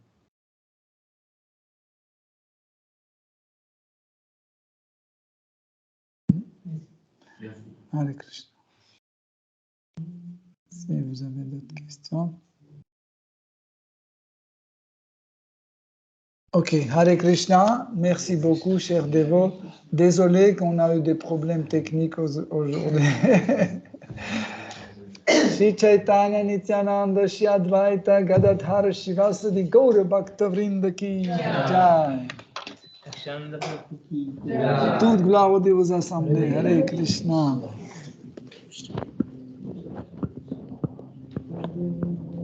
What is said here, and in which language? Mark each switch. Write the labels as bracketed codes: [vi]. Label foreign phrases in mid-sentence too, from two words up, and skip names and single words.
[fr] Hare Krishna. Si vous avez d'autres questions. Ok, Hare Krishna, merci beaucoup, cher dévot. Désolé qu'on a eu des problèmes techniques aujourd'hui. [hi] श्री चैतन्य नित्यानन्द श्री अद्वैत गदाधर शिवासादि गौर भक्त वृन्द की जय. [fr] Toute gloire aux dévots assemblés. Hare Krishna.